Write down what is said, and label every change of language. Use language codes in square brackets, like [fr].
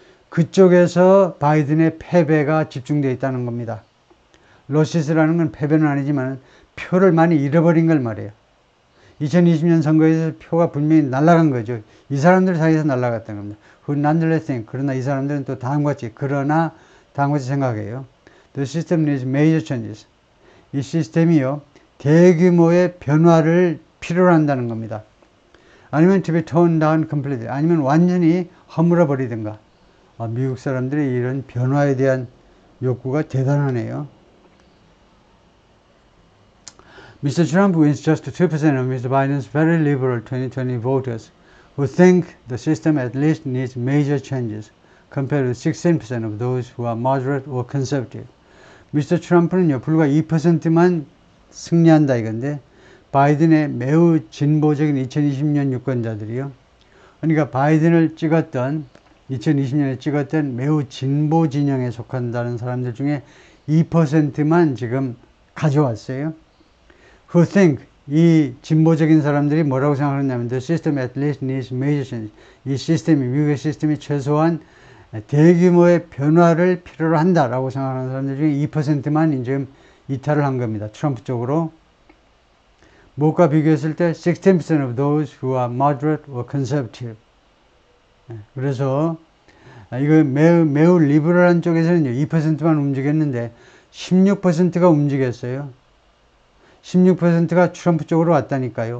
[ko] 그쪽에서 바이든의 패배가 집중되어 있다는 겁니다. 로시스라는 건 패배는 아니지만 표를 많이 잃어버린 걸 말이에요. 2020년 선거에서 표가 분명히 날아간 거죠. 이 사람들 사이에서 날아갔다는 겁니다. [en] nonetheless think. [ko] 그러나 이 사람들은 또 다음과 같이 생각해요. [en] The system needs major changes. [ko] 이 시스템이요, 대규모의 변화를 필요로 한다는 겁니다. 아니면 [en] to be toned down completely. [ko] 아니면 완전히 허물어 버리든가. 미국 사람들이 이런 변화에 대한 욕구가 대단하네요. [en] Mr. Trump wins just 2% of Mr. Biden's very liberal 2020 voters who think the system at least needs major changes compared with 16% of those who are moderate or conservative. Mr. [ko] 트럼프는요, 불과 2%만 승리한다 이건데 바이든의 매우 진보적인 2020년 유권자들이요. 그러니까 바이든을 찍었던 2020년에 찍었던 매우 진보 진영에 속한다는 사람들 중에 2%만 지금 가져왔어요. [en] Who think [ko] 이 진보적인 사람들이 뭐라고 생각하냐면 [en] the system at least needs major change. [ko] 이 시스템이 미국의 시스템이 최소한 대규모의 변화를 필요로 한다라고 생각하는 사람들 중에 2%만 지금 이탈을 한 겁니다. 트럼프 쪽으로. 무엇과 비교했을 때 [en] 16% of those who are moderate or conservative. [ko] 그래서 이거 매우 리버럴한 쪽에서는요 2%만 움직였는데 16%가 움직였어요. 16%가 트럼프 쪽으로 왔다니까요.